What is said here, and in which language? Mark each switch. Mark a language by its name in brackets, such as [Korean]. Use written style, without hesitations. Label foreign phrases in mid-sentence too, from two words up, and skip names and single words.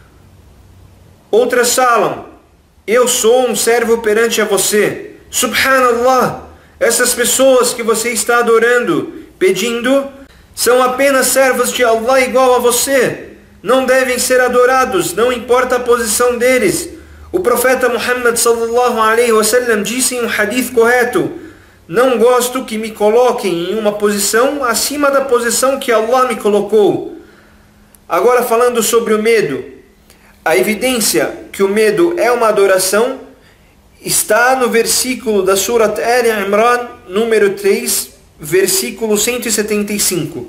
[Portuguese] Outras falam: eu sou um servo perante a você. Subhanallah, essas pessoas que você está adorando, pedindo, são apenas servos de Allah igual a você. Não devem ser adorados, não importa a posição deles. O profeta Muhammad [Arabic] صلى الله عليه وسلم [Portuguese] disse em um hadith correto: não gosto que me coloquem em uma posição acima da posição que Allah me colocou. Agora, falando sobre o medo, a evidência que o medo é uma adoração está no versículo da Surat Al-Imran, número 3, versículo 175.